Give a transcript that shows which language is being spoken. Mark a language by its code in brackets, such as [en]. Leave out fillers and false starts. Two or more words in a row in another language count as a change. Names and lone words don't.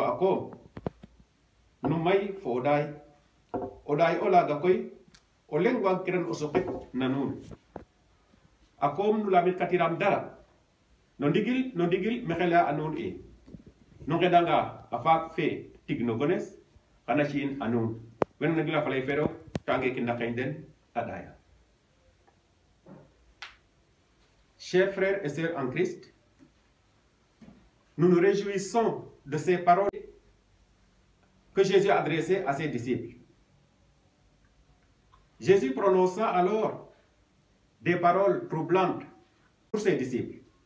[srr] a koom nu may fo o ɗaay o laaga koy o leng waag kiran o soqit na nuun a koom nu lamit katiram dara no ndigil me xela a nuun e nu ngeɗanga a faak fe tig no gones xana ci'in a nuun wen na gila falay fero tange ki naqeñ den a ɗaya. [fr] Chers frères et sœurs en Christ, nous nous réjouissons de ces paroles que Jésus a adressées à ses disciples. Jésus prononça alors des paroles troublantes pour ses disciples.